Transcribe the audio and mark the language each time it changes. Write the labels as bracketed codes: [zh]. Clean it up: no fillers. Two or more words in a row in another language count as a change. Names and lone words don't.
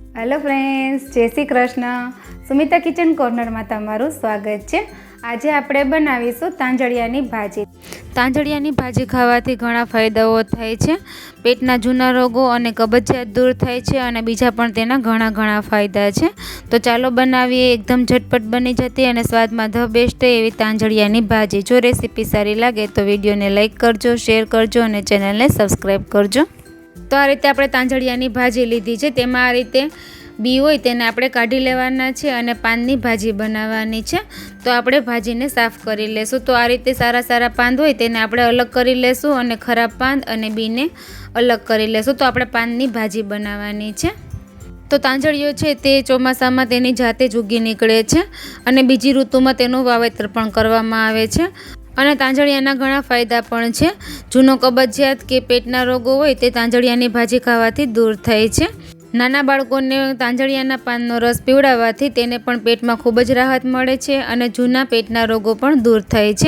[en] Hello friends, [hi] जय श्री कृष्ण। सुमिता किचन कॉर्नर में तमारुं स्वागत है। [gu] આજ આપણે બનાવીશું તાંજળિયાની ભાજી। તાંજળિયાની ભાજી ખાવાથી ઘણા ફાયદાઓ થાય છે। પેટના જૂના રોગો અને કબજિયાત દૂર થાય છે અને બીજા પણ તેના ઘણા ઘણા ફાયદા છે। તો ચાલો બનાવીએ। એકદમ ઝટપટ બની જતી અને સ્વાદમાં [en] the best [gu] એવી તાંજળિયાની ભાજી। જો રેસિપી સારી લાગે તો વિડિયોને લાઇક કરજો, શેર કરજો અને ચેનલને સબ્સ્ક્રાઇબ કરજો। તો આ રીતે આપણે તાંજળિયાની ભાજી લીધી છે। તેમાં આ રીતે બી હોય તેને આપણે કાઢી લેવાના છે અને પાનની ભાજી બનાવવાની છે। તો આપણે ભાજીને સાફ કરી લેશું। તો આ રીતે સારા સારા પાન હોય તેને આપણે અલગ કરી લેશું અને ખરાબ પાન અને બીને અલગ કરી લેશું। તો આપણે પાનની ભાજી બનાવવાની છે। તો તાંજળિયો છે તે ચોમાસામાં તેની જાતે જ ઉગી નીકળે છે અને બીજી ઋતુમાં તેનું વાવેતર પણ કરવામાં આવે છે। અને તાંજળિયાના ઘણા ફાયદા પણ છે। જૂનો કબજિયાત કે પેટના રોગો હોય તે તાંજળિયાની ભાજી ખાવાથી દૂર થાય છે। નાના બાળકોને તાંજળિયાના પાનનો રસ પીવડાવવાથી તેને પણ પેટમાં ખૂબ જ રાહત મળે છે અને જૂના પેટના રોગો પણ દૂર થાય છે।